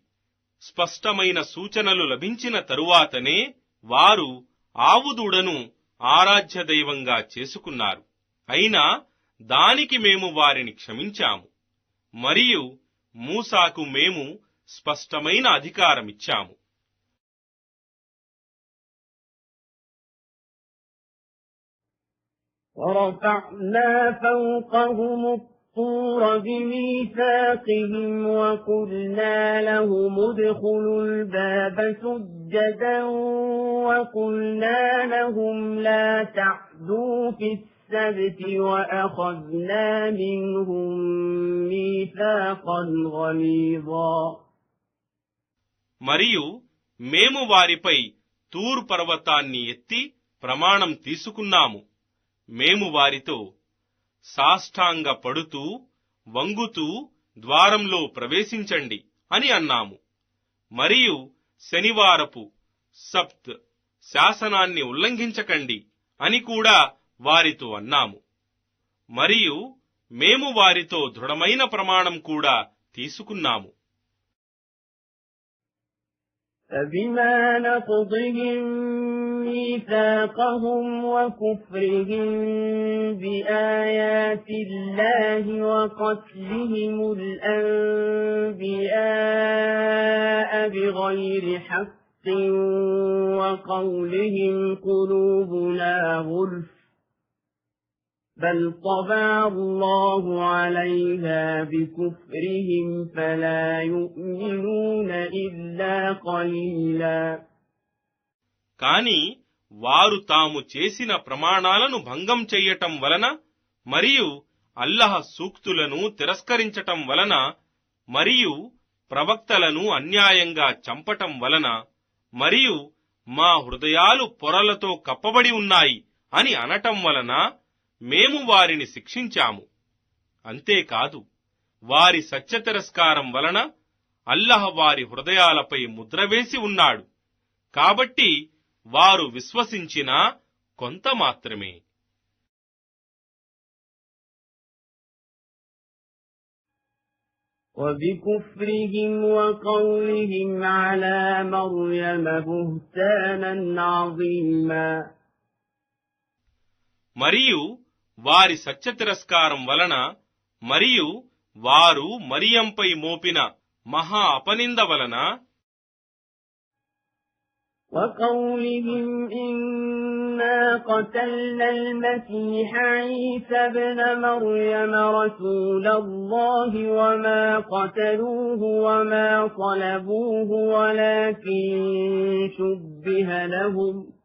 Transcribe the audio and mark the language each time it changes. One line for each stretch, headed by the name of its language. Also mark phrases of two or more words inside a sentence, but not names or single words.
Telugu: స్పష్టమైన సూచనలు లభించిన తరువాతనే వారు ఆవుదూడను ఆరాధ్య దైవంగా చేసుకున్నారు. అయినా దానికి మేము వారిని క్షమించాము. మరియు మూసాకు మేము స్పష్టమైన అధికారమిచ్చాము.
Arabic: ورفعنا فوقهم الطور بميثاقهم وقلنا لهم ادخلوا الباب سجدا وقلنا لهم لا تعدوا في السبت وأخذنا منهم ميثاقا غليظا.
Telugu: మరియు మేము వారిపై తూర్ పర్వతాన్ని ఎత్తి ప్రమాణం తీసుకున్నాము. మేము వారితో సాష్టాంగ పడుతూ వంగుతూ ద్వారంలో ప్రవేశించండి అని అన్నాము. మరియు శనివారపు సబ్త్ శాసనాన్ని ఉల్లంఘించకండి అని కూడా వారితో అన్నాము. మరియు మేము వారితో దృఢమైన ప్రమాణం కూడా తీసుకున్నాము.
Arabic: فبما نقضهم ميثاقهم وكفرهم بآيات الله وقتلهم الأنبياء بغير حق وقولهم قلوبنا غلف بل طبع الله عليها بكفرهم فلا يؤمنون إلا قليلا.
Telugu: కాని వారు తాము చేసిన ప్రమాణాలను భంగం చెయ్యటం వలన మరియు అల్లహ సూక్తులను తిరస్కరించటం వలన మరియు ప్రవక్తలను అన్యాయంగా చంపటం వలన మరియు మా హృదయాలు పొరలతో కప్పబడి ఉన్నాయి అని అనటం వలన మేము వారిని శిక్షించాము. అంతేకాదు, వారి సత్య తిరస్కారం వలన అల్లహ వారి హృదయాలపై ముద్రవేసి ఉన్నాడు. కాబట్టి వారు విశ్వసించినా కొంత మాత్రమే.
Arabic: وبكفرهم وقولهم على مريم بهتانا عظيما.
Telugu: మరియు వారి సత్య తిరస్కారం వలన మరియు వారు మరియంపై మోపిన మహా అపనింద వలన
Arabic: وقولهم إنا قتلنا المسيح عيسى ابن مريم رسول الله وما قتلوه وما صلبوه ولكن شبه لهم